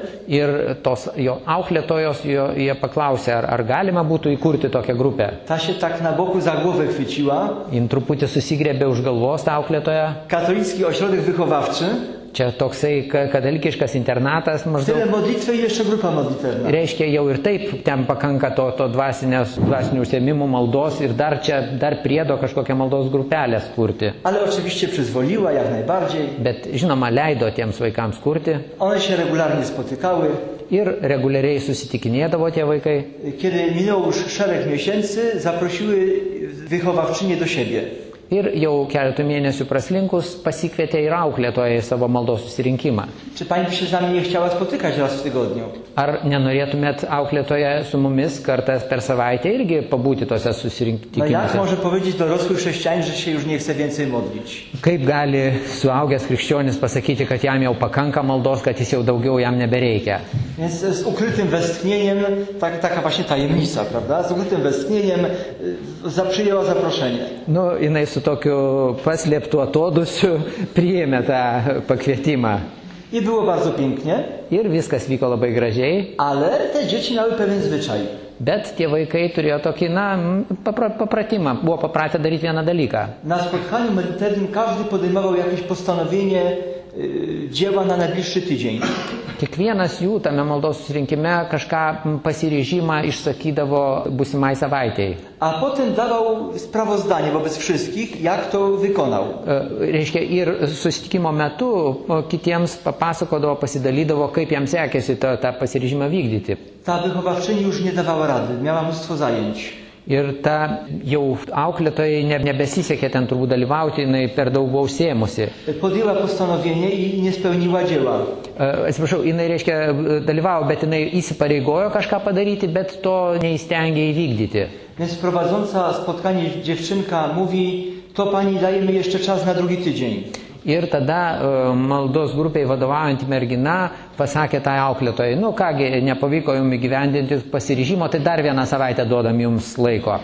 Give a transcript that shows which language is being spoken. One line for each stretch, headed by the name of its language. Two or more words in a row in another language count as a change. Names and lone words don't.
Lithuanian: Ir tos jo auklėtojos jie paklausė, ar galima būtų įkurti tokią grupę.
Polish: Ta się tak na boku za głowę chwyciła.
Lithuanian: Jin truputį susigrėbė už galvos tą auklėtoją.
Polish: Katolicki ośrodek wychowawczy.
Lithuanian: Čia toksai katalikiškas internatas maždaug.
Polish: Tyle modlitwy i jeszcze grupa modlitewna.
Lithuanian: Reiškia, jau ir taip ten pakanka to dvasinių užsiėmimų maldos ir dar priedo kažkokią maldos grupelę kurti.
Polish: Ale oczywiście przyzwoliła jak najbardziej.
Lithuanian: Bet žinoma, leido tiems vaikams kurti.
Polish: One się regularnie spotykały.
Lithuanian: Ir reguliariai susitikinėdavo tie vaikai.
Polish: Kiedy minęło już szereg miesięcy, zaprosiły wychowawczynię do siebie.
Lithuanian: Ir jau keletų mėnesių praslinkus pasikvietė ir auklėtoją į savo maldos susirinkimą.
Polish: Czy pani by się z nami nie chciała spotykać raz w tygodniu?
Lithuanian: Ar nenorėtumėt auklėtoje su mumis kartą per savaitę irgi pabūti tose susirinkimuose?
Polish: No jak może powiedzieć dorosły chrześcijanin, że się już nie chce więcej modlić?
Lithuanian: Kaip gali suaugęs krikščionis pasakyti, kad jam jau pakanka maldos, kad jis jau daugiau jam nebereikia?
Polish: Więc z ukrytym westchnieniem, taka właśnie tajemnica, prawda? Z ukrytym westchnieniem przyjęła zaproszenie.
Lithuanian: Nu, jinai su tokiu paslėptu atodusiu priėmė tą pakvietimą.
Polish: I było bardzo pięknie.
Lithuanian: Ir viskas vyko labai gražiai.
Polish: Ale te dzieci miały pewien zwyczaj.
Lithuanian: Bet tie vaikai turėjo tokį, papratimą, buvo papratę daryti vieną dalyką.
Polish: Na spotkaniu modlitewnym każdy podejmował jakieś postanowienie dzieła na najbliższy tydzień.
Lithuanian: Kiekvienas jų tame maldos susirinkime kažką pasiryžimą išsakydavo būsimai savaitėjai.
Polish: A potem dawał sprawozdanie wobec wszystkich, jak to wykonał.
Lithuanian: Reiškia, ir susitikimo metu kitiems papasakodavo, pasidalydavo, kaip jam sekėsi tą pasiryžimą vykdyti.
Polish: Ta wychowawczyni już nie dawała rady, miała mnóstwo zajęć.
Lithuanian: Ir ta jau auklėtojai nebesisekė ten turbūt dalyvauti, jinai per daug buvo užsiėmusi.
Polish: Podjęła postanowienie i nie spełniła dzieła.
Lithuanian: Atsiprašau, jinai, reiškia, dalyvavo, bet jinai įsipareigojo kažką padaryti, bet to neįstengė įvykdyti.
Polish: Więc prowadząca spotkanie dziewczynka mówi, to pani dajemy jeszcze czas na drugi tydzień.
Lithuanian: Ir tada maldos grupiai vadovaujantį mergina pasakė tai auklėtojai, nu kągi, nepavyko jums įgyvendinti pasiryžimo, tai dar vieną savaitę duodam jums laiko.